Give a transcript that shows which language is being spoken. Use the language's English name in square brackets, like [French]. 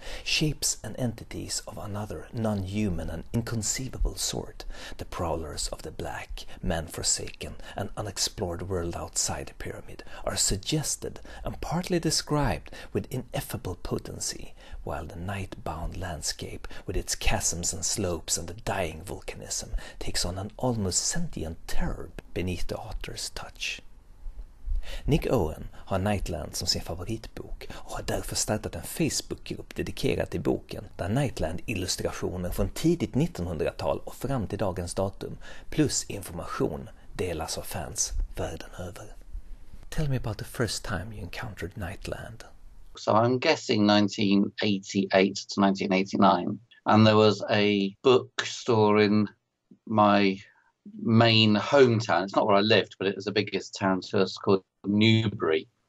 [English] Shapes and entities of another non-human and inconceivable sort, the prowlers of the black, man-forsaken and unexplored world outside the pyramid, are suggested and partly described with ineffable potency, while the night-bound landscape with its chasms and slopes and the dying volcanism takes on an almost sentient terror beneath the author's touch. [Swedish] Nick Owen har Nightland som sin favoritbok och har därför startat en Facebookgrupp dedikerad till boken där Nightland-illustrationer från tidigt 1900-tal och fram till dagens datum plus information delas av fans världen över. [English] Tell me about the first time you encountered Nightland. So I'm guessing 1988 to 1989, and there was a bookstore in my main hometown. It's not where I lived, but it was the biggest town to us, called Newbury.